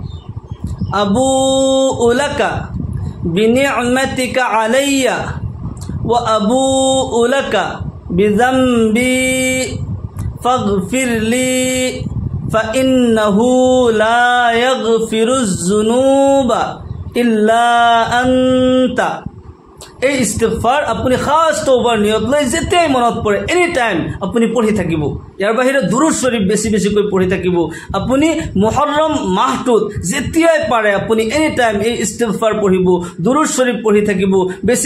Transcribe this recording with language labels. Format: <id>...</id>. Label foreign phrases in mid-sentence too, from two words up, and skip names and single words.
<ar>أبوء لك بنعمتك علي وأبوء لك بذنبي فاغفر لي فإنه لا يغفر الذنوب إلا أنت</ar> <as>এই ইস্তিগফাৰ আপুনি খাস তওবার নিয়ত লৈ যেতিয়াই মনত পৰে</as> <en>any time</en> <as>আপুনি পঢ়ি থাকিব ইয়াৰ বাহিৰে দুৰুদ শৰীফ বেছি বেছি কৈ পঢ়ি থাকিব আপুনি মুহৰৰম মাহটোত যেতিয়াই পাৰে আপুনি</as> <en>any time</en> <as>এই ইস্তিগফাৰ পঢ়িব দুৰুদ শৰীফ পঢ়ি থাকিব বেছি</as>